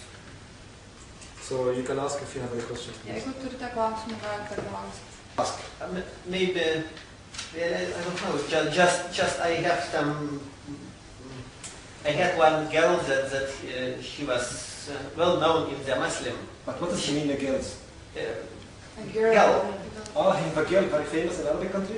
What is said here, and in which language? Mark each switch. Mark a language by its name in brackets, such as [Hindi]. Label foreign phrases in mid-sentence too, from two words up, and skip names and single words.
[English] So you can ask if you have any questions. [Lithuanian] Jeigu turite klausimų, galite klausti. [English] Ask. Maybe, I don't know, just I have some, I had one girl that she was well known in the Muslim. But what does she mean, a girl? A girl. Oh, a girl, very famous in Arabic country?